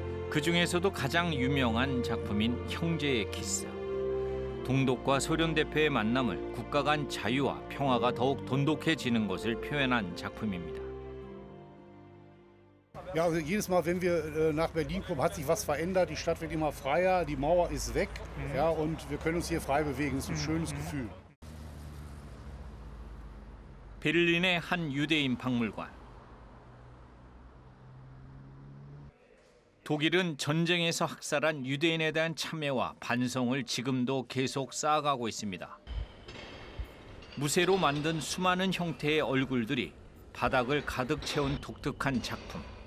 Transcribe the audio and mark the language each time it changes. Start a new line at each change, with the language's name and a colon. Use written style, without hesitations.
Korean: 그 중에서도 가장 유명한 작품인 형제의 키스. 동독과 소련 대표의 만남을 국가 간 자유와 평화가 더욱 돈독해지는 것을 표현한 작품입니다.
German: Ja, also jedes Mal, wenn wir nach Berlin kommen, hat sich was verändert. Die Stadt wird immer freier, die Mauer ist weg, ja, und wir können uns hier frei bewegen. Das ist ein schönes Gefühl.
Korean: 베를린의 한 유대인 박물관. 독일은 전쟁에서 학살한 유대인에 대한 참회와 반성을 지금도 계속 쌓아가고 있습니다. 무쇠로 만든 수많은 형태의 얼굴들이 바닥을 가득 채운 독특한 작품.